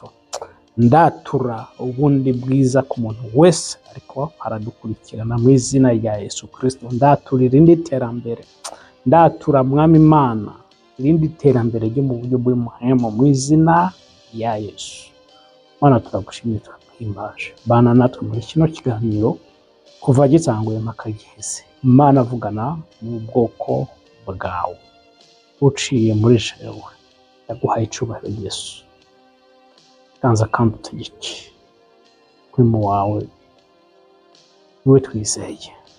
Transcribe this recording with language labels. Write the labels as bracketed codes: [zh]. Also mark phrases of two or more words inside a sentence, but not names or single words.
[rn] Ndatura ubundi bwiza ku muntu wese ariko aradukurikirana mu izina rya Yesu Kristo. Ndatura irindi terambere, ndatura mwami Imana irindi terambere ryo mu buryo bw'umuhemo mu izina rya Yesu. Mana turagushimye turaguhimbaje, bana natwe muri kino kiganiro kuva gitanguye mpaka giheze. Mana vugana mu bwoko bwawe uciye muri jewe, ndaguhaye icubahiro Yesu. Kanza kandi utegeke kwimo wawe niwe twizeye.